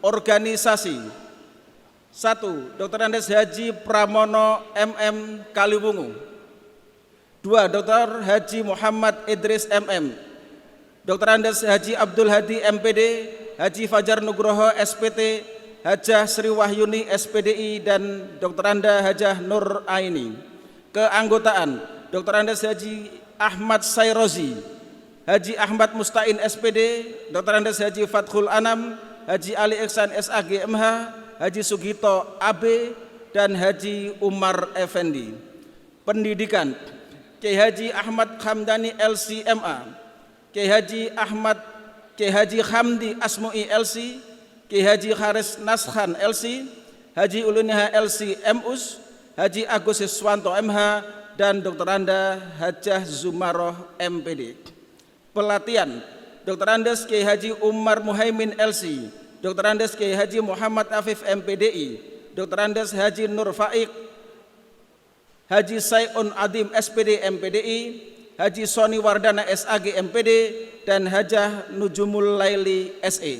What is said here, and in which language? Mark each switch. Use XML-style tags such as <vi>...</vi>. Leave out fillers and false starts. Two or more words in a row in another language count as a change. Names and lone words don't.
<id>Organisasi 1. Dr. Andes Haji Pramono MM Kaliwungu. 2. Dr. Haji Muhammad Idris MM. Dr. Andes Haji Abdul Hadi MPD. Haji Fajar Nugroho SPT. Hajah Sri Wahyuni SPDI dan Dr. Anda Hajah Nur Aini. Keanggotaan Dr. Andes Haji Ahmad Sayrozi, Haji Ahmad Mustain SPD, Dr. Andes Haji Fathul Anam, Haji Ali Ihsan SAG MH, Haji Sugito AB, dan Haji Umar Effendi. Pendidikan Kiai Haji Ahmad Hamdani LCMA, Kiai Haji Hamdi Asmui LC, Kiai Haji Haris Naskhan LC, Haji Uluniha LC MUS, Haji Agus Siswanto MH, dan Dr. Anda Hajah Zumaroh MPD. Pelatihan Dr. Andes Kiai Haji Umar Muhaimin LC, Dr. Andes Kiai Haji Muhammad Afif MPDI, Dr. Andes Haji Nur Faik, Haji Sayun Adim SPD MPDI, Haji Soni Wardana SAG MPD, dan Hajah Nujumul Laili SE.</id>